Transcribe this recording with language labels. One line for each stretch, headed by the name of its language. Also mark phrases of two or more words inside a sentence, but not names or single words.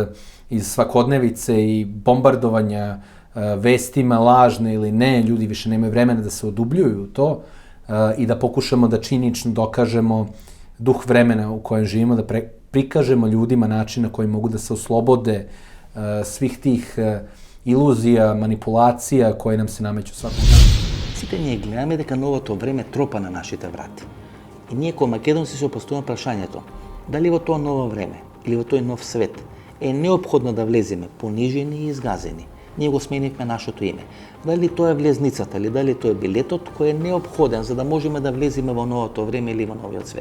Serbian: svakodnevice i bombardovanja vestima, lažne ili ne, ljudi više nemaju vremena da se odubljuju u to i da pokušamo da činično dokažemo duh vremena u kojem živimo, da prikažemo ljudima način na koji mogu da se oslobode svih tih iluzija, manipulacija koje nam se nameću svakom danu.
Macedonian: Сите ние гледаме дека новото време тропа на нашите врати. И ние ко македонци се поставуваме прашањето, дали во тоа ново време или во тој нов свет е неопходно да влеземе понижени и изгазени. Ние го сменивме нашето име. Дали тоа е влезницата или дали тоа е билетот кој е неопходен за да можеме да влеземе во новото време или во новиот свет.